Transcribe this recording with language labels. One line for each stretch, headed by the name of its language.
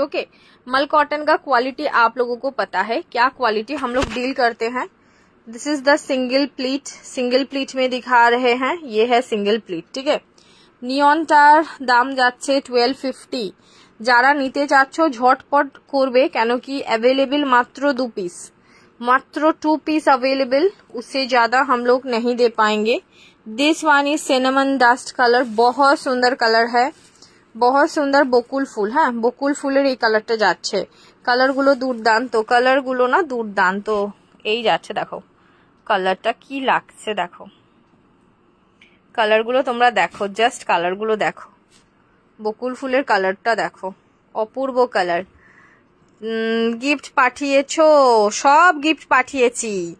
Hindi: Okay, मल cotton का quality आप लोगों को पता है क्या क्वालिटी हम लोग डील करते हैं। This is the single pleat में दिखा रहे हैं, ये है सिंगल प्लीट, ठीक है?
Bangla: নিয়নটার দাম যাচ্ছে 1250। যারা নিতে চাচ্ছ ঝটপট করবে, কেন কি অ্যাভেলেবল মাত্র 2 পিস,
Hindi: मात्र 2 पीस अवेलेबल, उससे ज्यादा हम लोग नहीं दे पाएंगे। This one is cinnamon dust colour, बहुत सुंदर कलर है, बहुत सुंदर बकुल फूल।
Bangla: হ্যাঁ, বকুল ফুলের এই কালারটা যাচ্ছে। কালারগুলো দুর্দান্ত, কালারগুলো না দুর্দান্ত। এই যাচ্ছে, দেখো কালারটা কি লাগছে, দেখো কালারগুলো তোমরা দেখো, জাস্ট কালারগুলো দেখো। বকুল ফুলের কালারটা দেখো, অপূর্ব কালার। গিফট পাঠিয়েছো? সব গিফট পাঠিয়েছি।